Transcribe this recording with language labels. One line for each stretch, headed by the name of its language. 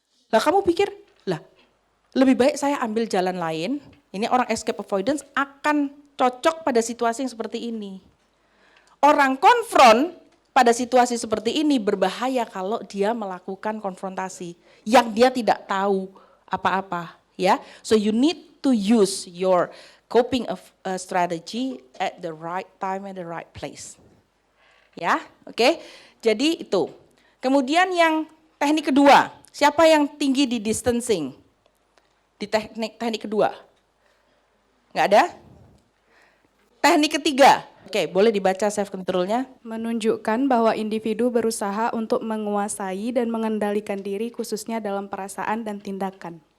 Indonesian: Lah kamu pikir, lah lebih baik saya ambil jalan lain, ini orang escape avoidance akan cocok pada situasi yang seperti ini. Orang konfront pada situasi seperti ini berbahaya kalau dia melakukan konfrontasi yang dia tidak tahu apa-apa, ya.
English: So you need to use your coping strategy at the right time and the right place.
Indonesian: Ya, oke. Jadi itu. Kemudian yang teknik kedua, siapa yang tinggi di distancing? Di teknik kedua? Nggak ada? Teknik ketiga, oke, boleh dibaca self controlnya. Menunjukkan bahwa individu berusaha untuk menguasai dan mengendalikan diri khususnya dalam perasaan dan tindakan.